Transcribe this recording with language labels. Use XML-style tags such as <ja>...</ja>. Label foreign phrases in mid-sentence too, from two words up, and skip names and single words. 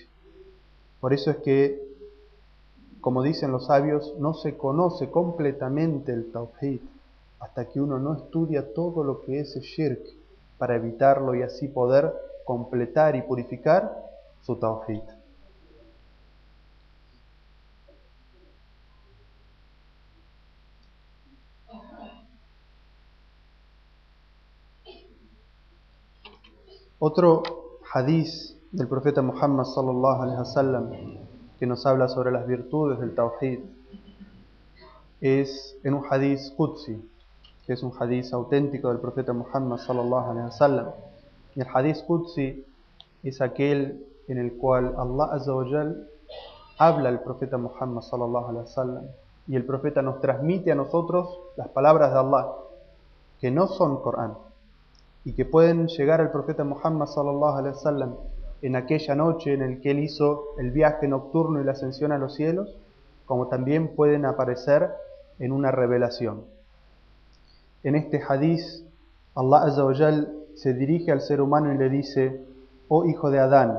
<es>Por eso es que, como dicen los sabios, no se conoce completamente el tawhid hasta que uno no estudia todo lo que es el shirk, para evitarlo y así poder completar y purificar su tawhid. Otro hadiz del profeta Muhammad</es> <ar>صلى الله عليه وسلم</ar> <es>que nos habla sobre las virtudes del tawhid es en un</es> <ar>حديث قدسي,</ar> <es>que es un hadiz auténtico del profeta Muhammad</es> <ar>صلى الله عليه وسلم.</ar> <es>Y el</es> <ar>حديث قدسي</ar> <es>es aquel en el cual Allah</es> <ar>عز وجل</ar> <es>habla al profeta Muhammad</es> <ar>صلى الله عليه وسلم,</ar> <es>y el profeta nos transmite a nosotros las palabras de Allah, que no son Corán, y que pueden llegar al profeta Muhammad</es> <ar>صلى الله عليه وسلم</ar> <es>en aquella noche en el que él hizo el viaje nocturno y la ascensión a los cielos, como también pueden aparecer en una revelación. En este hadiz, Allah</es> <ar>عز وجل</ar> <es>se dirige al ser humano y le dice: oh hijo de Adán,</es>